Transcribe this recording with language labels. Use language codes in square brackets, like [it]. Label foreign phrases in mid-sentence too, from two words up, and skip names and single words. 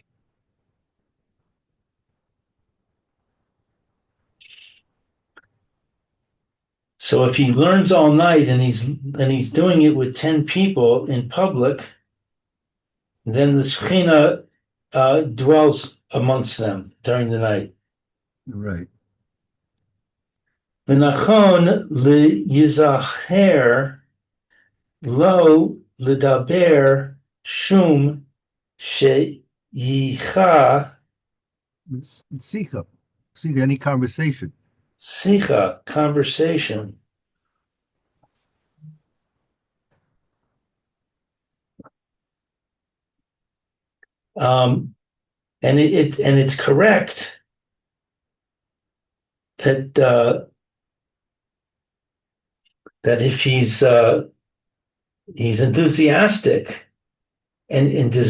[en] So if he learns all night and he's doing it with 10 people in public, then the Shekhinah dwells amongst them during the night. Right. [he] ונכון ליזהר לא לדבר שום שיחה שיחה. שיחה, [en] any conversation. sicha, conversation. Um, and it's correct that that if he's enthusiastic and does